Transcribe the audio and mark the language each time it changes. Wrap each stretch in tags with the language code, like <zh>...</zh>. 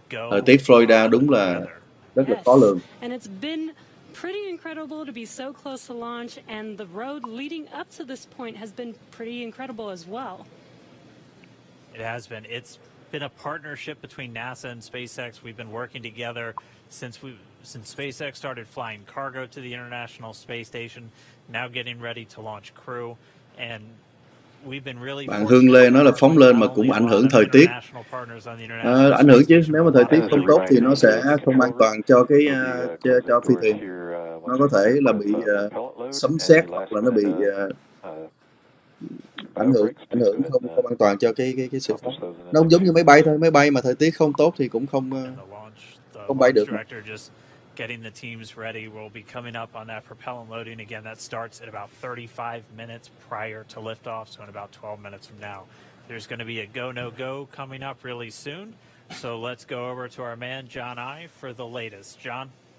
<vi>Thời tiết Florida đúng là rất là khó lường.</vi> <en>And it's been pretty incredible to be so close to launch, and the road leading up to this point has been pretty incredible as well. It has been. It's been a partnership between NASA and SpaceX. We've been working together since SpaceX started flying cargo to the International Space Station, now getting ready to launch Crew, and</en> <vi>bạn Hương Lê nói là phóng lên mà cũng ảnh hưởng thời tiết. Ảnh hưởng chứ, nếu mà thời tiết không tốt thì nó sẽ không an toàn cho cái cho phi thuyền. Nó có thể là bị sấm sét hoặc là nó bị ảnh hưởng không an toàn cho cái sự phóng. Nó cũng giống như máy bay thôi, máy bay mà thời tiết không tốt thì cũng không bay được.</vi> <en>Getting the teams ready. We'll be coming up on that propellant loading again. That starts at about 35 minutes prior to liftoff, so in about 12 minutes from now. There's going to be a go, no go coming up really soon. So let's go over to our man, John I, for the latest. John?</en>